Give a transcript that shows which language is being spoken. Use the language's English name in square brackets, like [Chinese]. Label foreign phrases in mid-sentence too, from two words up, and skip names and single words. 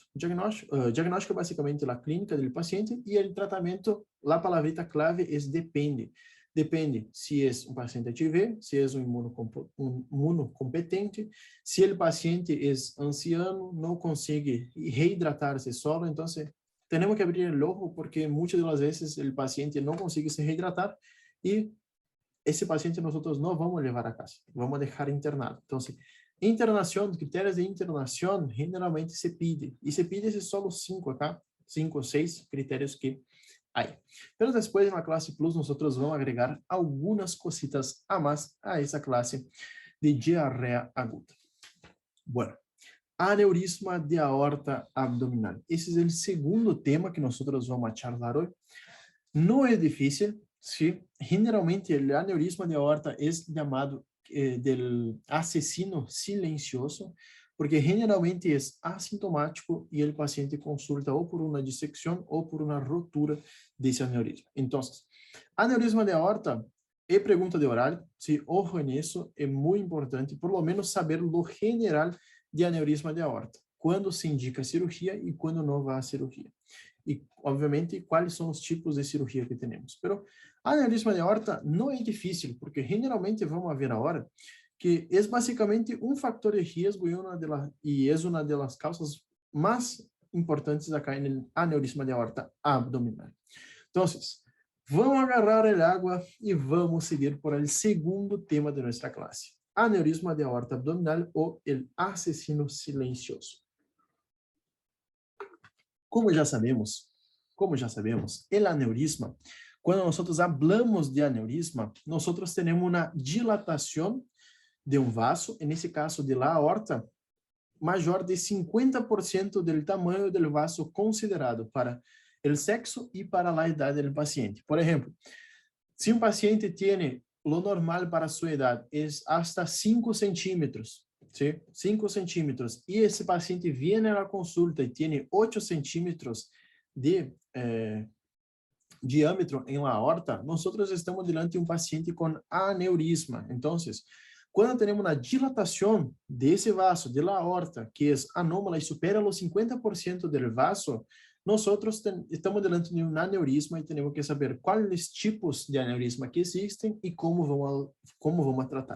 [Portuguese] Diagnóstico é basicamente a clínica do paciente e o tratamento, a [Spanish] palavrita clave [Portuguese] é depende. Depende se é um paciente HIV, se é um imunocompetente, se o paciente é anciano, não consegue reidratar-se solo, [Spanish] então tenemos que abrir el ojo porque muchas de las veces el paciente no consigue se rehidratar y esse paciente nosotros no vamos a llevar a casa, vamos a dejar internado. Entonces, internación, criterios de internación, generalmente se pide, y se pide esses solo 5 acá, 5 o 6 criterios que hay. Pero después en la clase Plus nosotros vamos a agregar algunas cositas a más a esa clase de diarrea aguda. Bueno, aneurisma de aorta abdominal. [Portuguese] Esse é o segundo tema que nós vamos a charlar hoje. Não é difícil, sí. Generalmente o aneurisma de aorta é chamado [Spanish] del asesino silencioso, [Portuguese] porque generalmente é asintomático e o paciente consulta ou por uma dissecção ou por uma rotura desse aneurisma. Então, aneurisma de aorta é pergunta de horário, [Spanish] sí. [Portuguese] Ojo nisso, é muito importante, [Spanish] por lo menos [Portuguese] saber o general de aneurisma de aorta, quando se indica cirurgia e quando não vai a cirurgia. E, obviamente, quais são os tipos de cirurgia que temos. Pero, aneurisma de aorta não é difícil, porque generalmente vamos ver agora que é basicamente um fator de risco e é uma das causas mais importantes acá no aneurisma de aorta abdominal. Então, vamos agarrar a água e vamos seguir [Spanish] por el [Portuguese] segundo tema de nossa classe. Aneurisma de aorta abdominal ou [Spanish] el asesino silencioso. [Portuguese] Como já sabemos, el aneurisma, quando nós hablamos de aneurisma, nós temos uma dilatação de um vaso, nesse caso [Spanish] de la aorta, [Portuguese] maior de 50% do tamanho do vaso considerado para o sexo e para a idade do paciente. Por exemplo, se um paciente tem [Spanish] lo normal [Portuguese] para sua idade é hasta 5 centímetros, ¿sí? 5 centímetros, e esse paciente [Spanish] viene a la consulta [Portuguese] e tem 8 centímetros de diâmetro em [Spanish] la aorta, [Portuguese] nós estamos diante de um paciente com aneurisma. Então, quando temos uma dilatação desse vaso, [Spanish] de la aorta, [Portuguese] que é anômala e supera os 50% do vaso, nós estamos diante de um aneurisma e temos que saber quais os tipos de aneurisma que existem e como vamos tratar.